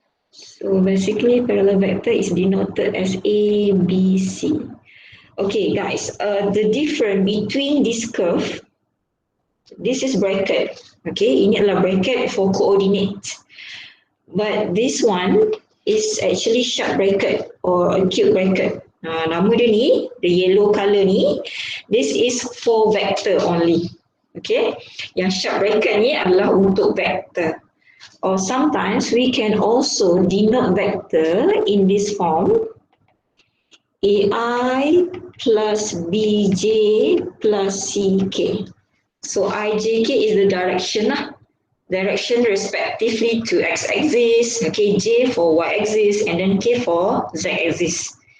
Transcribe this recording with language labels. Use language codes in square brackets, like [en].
[en] So basically, parallel vector is denoted as A, B, C. Okay, guys, the difference between this curve, this is bracket. [ms] Okay, ini adalah [en] bracket for coordinates. But this one is actually sharp bracket or acute bracket. [ms] Nama dia ni, [en] the yellow color ni, this is for vector only. [ms] Okay, yang sharp bracket ni adalah untuk vector. [en] Or sometimes we can also denote vector in this form. AI plus BJ plus CK. So IJK is the direction direction respectively to x-axis, okay, J for y-axis, and then K for z-axis.